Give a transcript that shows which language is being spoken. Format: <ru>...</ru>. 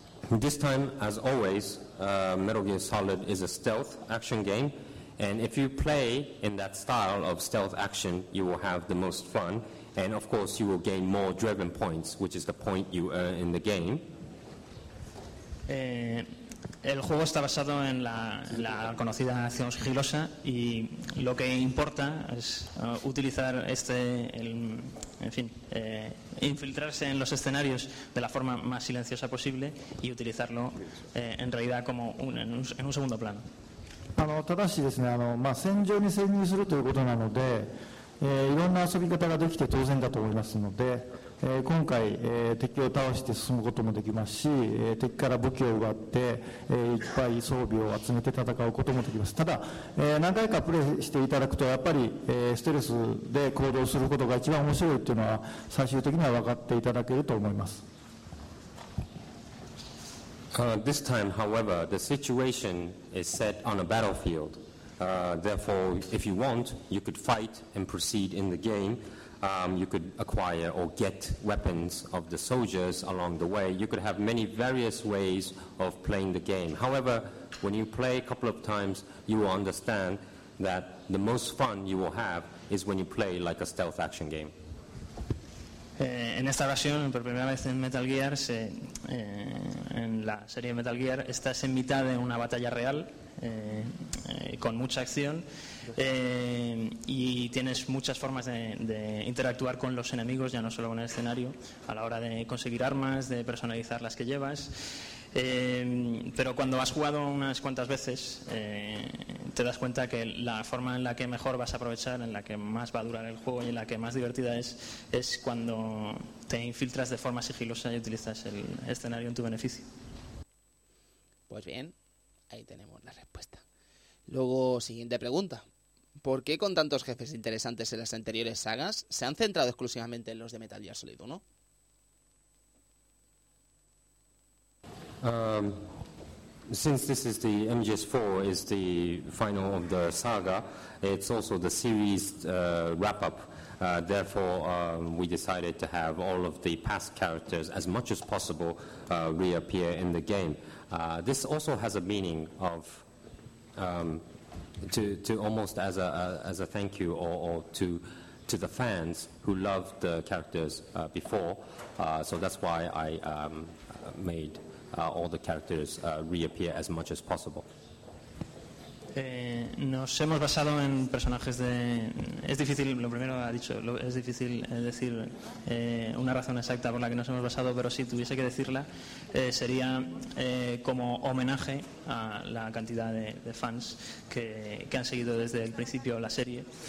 <en>This time, as always, Metal Gear Solid is a stealth action game, and if you play in that style of stealth action, you will have the most fun, and of course you will gain more driven points, which is the point you earn in the game.</en> <es>El juego está basado en la conocida acción sigilosa, y lo que importa es utilizar infiltrarse en los escenarios de la forma más silenciosa posible y utilizarlo en realidad como en un segundo plano.</es> <ja>ただしですね、戦場に潜入するということなので、いろんな遊び方ができて当然だと思いますので、今回、敵を倒して進むこともできますし、敵から武器を奪って、いっぱい装備を集めて戦うこともできます。ただ、何回かプレイしていただくとやっぱり、ストレスで行動することが一番面白いというのは最終的には分かっていただけると思います。</ja> <en>This time, however, the situation is set on a battlefield. Therefore, if you want, you could fight and proceed in the game. You could acquire or get weapons of the soldiers along the way. You could have many various ways of playing the game. However, when you play a couple of times, you will understand that the most fun you will have is when you play like a stealth action game.</en> <es>En esta ocasión, por primera vez en Metal Gear, en la serie Metal Gear, estás en mitad de una batalla real, con mucha acción, y tienes muchas formas de interactuar con los enemigos, ya no solo con el escenario, a la hora de conseguir armas, de personalizar las que llevas. Pero cuando has jugado unas cuantas veces, te das cuenta que la forma en la que mejor vas a aprovechar, en la que más va a durar el juego y en la que más divertida es cuando te infiltras de forma sigilosa y utilizas el escenario en tu beneficio. Pues bien, ahí tenemos la respuesta. Luego, siguiente pregunta. ¿Por qué con tantos jefes interesantes en las anteriores sagas se han centrado exclusivamente en los de Metal Gear Solid 1?</es> <en>Since this is the MGS4 is the final of the saga, it's also the series wrap-up. Therefore, we decided to have all of the past characters as much as possible reappear in the game. This also has a meaning of to almost as a thank you or to the fans who loved the characters before. So that's why I made. All the characters reappear as much as possible.</en> <es>Nos hemos basado en personajes de. Es difícil, lo primero ha dicho, es difícil decir una razón exacta por la que nos hemos basado, pero si tuviese que decirla, sería como homenaje a la cantidad de fans que han seguido desde el principio la serie.</es>